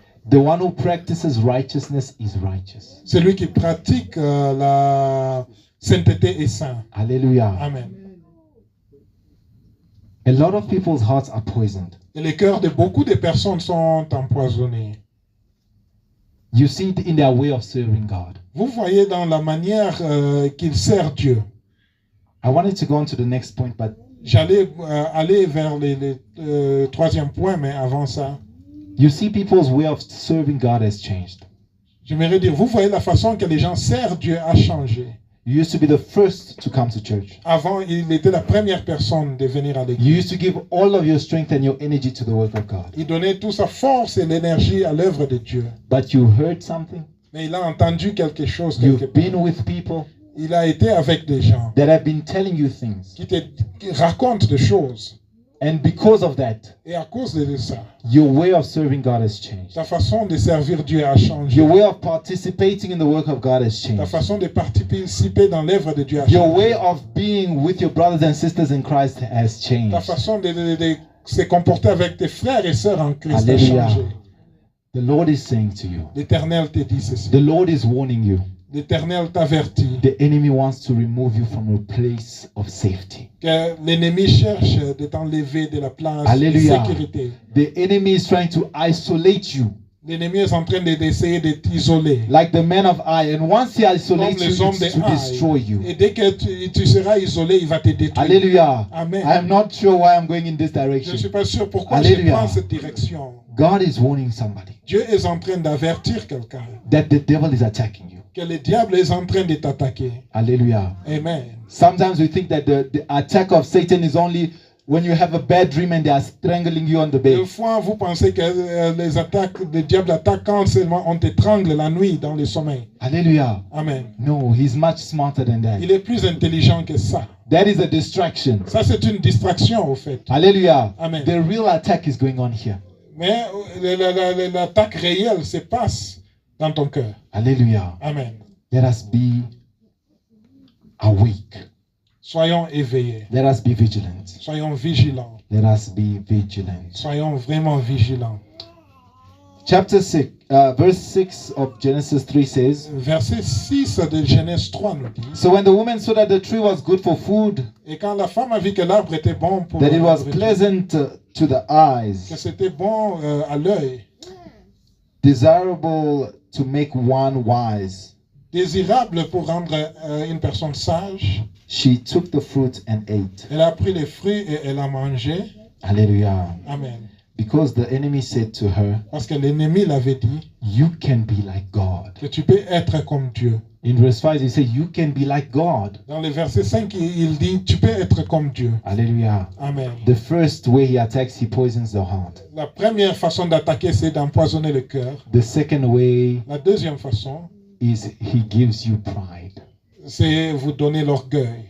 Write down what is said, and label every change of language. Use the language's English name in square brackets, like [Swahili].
[English] The one who practices righteousness is righteous. [French] Celui qui pratique la sainteté est saint. [English] Hallelujah. Amen. A lot of people's hearts are poisoned. [French] Et les cœurs de beaucoup de personnes sont empoisonnés. [English] You see it in their way of serving God. [French] Vous voyez dans la manière qu'ils servent Dieu. [English] I wanted to go on to the next point, but [French] J'allais aller vers le troisième point, mais avant ça, [English] you see people's way of serving God has changed. [French] j'aimerais dire, vous voyez la façon que les gens servent Dieu a changé. [English] You used to be the first to come to church. [French] Avant, il était la première personne de venir à [English] You [French] l'église. [English] used to give all of your strength and your energy to the work of God. [French] Il donnait toute sa force et l'énergie à l'œuvre de Dieu. [English] But you heard something, [French] Mais il a entendu quelque chose, [English] you've [French] quelque [English] been [French] part. [English] with people, [French] Il a été avec des gens [English] that have been telling you things. [French] qui racontent des choses. [English] And because of that, [French] Et à cause de ça, [English] your way of serving God has changed. [French] ta façon de servir Dieu a changé. [English] Your way of participating in the work of God has [French] Ta [English] changed. [French] façon de participer dans l'œuvre de Dieu a [English] Your [French] changé. [English] way of being with your brothers and sisters in Christ has [French] Ta [English] changed. [French] façon de se comporter avec tes frères et sœurs en Christ a Alléluia. changé. [English] The Lord is saying to you, [French] L'Éternel te dit ceci. [English] the Lord is warning you. [French] L'Éternel t'avertit [English] The enemy wants to remove you from a place of safety. [French] que l'ennemi cherche de t'enlever de la place Alléluia. de sécurité. [English] The enemy is trying to isolate you, [French] L'ennemi est en train d'essayer de t'isoler. [English] like the man of Ai. And once he [French] Comme [English] isolates you, [French] les hommes [English] it's [French] de [English] to destroy [French] Haï. [English] you. [French] Et dès que tu seras isolé, il va te détruire. [English] Hallelujah. Amen. I am not sure why I'm going in this [French] Je ne [English] direction. [French] suis pas sûr pourquoi Alléluia. je prends cette direction. [English] God is warning somebody [French] Dieu est en train d'avertir quelqu'un [English] that the devil is attacking you. [French] que le diable est en train de t'attaquer. [English] Hallelujah. Amen. Sometimes we think that the attack of Satan is only when you have a bad dream and they are strangling you on the [French] Des [English] bed. [French] fois, vous pensez que les attaques, le diable attaque quand seulement on t'étrangle la nuit dans le sommeil. [English] Hallelujah. Amen. No, he's much smarter than that. [French] Il est plus intelligent que ça. [English] That is a distraction. [French] Ça, c'est une distraction, au fait. [English] Hallelujah. Amen. The real attack is going on here. [French] Mais l'attaque réelle se passe dans ton cœur. [English] Hallelujah. Amen. Let us be awake. [French] Soyons éveillés. [English] Let us be vigilant. [French] Soyons vigilants. [English] Let us be vigilant. [French] Soyons vraiment vigilants. [English] Chapter 6, verse 6 of Genesis 3 says, [French] Verset 6 de Genèse 3 nous dit, [English] So when the woman saw that the tree was good for food, [French] et quand la femme a vu que l'arbre était bon pour [English] that it was [French] nourriture, [English] pleasant to the [French] que [English] eyes, [French] c'était bon à l'œil, [English] desirable to make one wise, [French] désirable pour rendre une personne sage, [English] she took the fruit and ate. [French] elle a pris les fruits et elle a mangé. [English] Hallelujah. Amen. Because the enemy said to her, [French] Parce que l'ennemi l'avait dit [English] You can be like God. [French] que tu peux être comme Dieu. [English] In verse 5, he said, You can be like God. [French] Dans le verset 5, il dit, tu peux être comme Dieu. [English] Hallelujah. Amen. The first way he attacks, he poisons the heart. [French] La première façon d'attaquer, c'est d'empoisonner le cœur. [English] The second way [French] La deuxième façon, [English] is he gives you pride. [French] c'est vous donner l'orgueil.